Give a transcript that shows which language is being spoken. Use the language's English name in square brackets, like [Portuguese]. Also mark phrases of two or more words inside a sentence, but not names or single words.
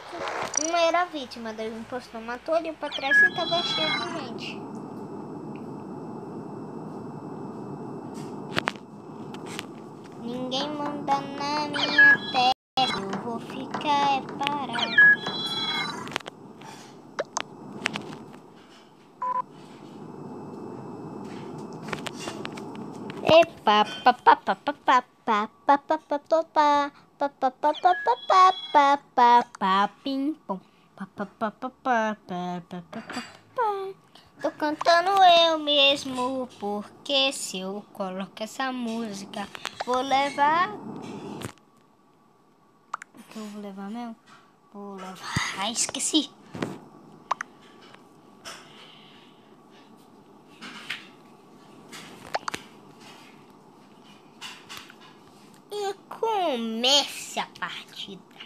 [Portuguese] Um era a vítima, daí o impostor matou ele pra trás e tava cheio de gente. Ninguém manda na minha testa, eu vou ficar parado. Epa, pa pa pa pa pa pa pa pa pa pa pa pa pa pa pa pa pa pa pa pim pom pa pa pa pa pa pa pa pa pa. Tô cantando eu mesmo, porque se eu coloco essa música, vou levar. O que eu vou levar mesmo? Vou levar. Ai, esqueci. E comece a partida.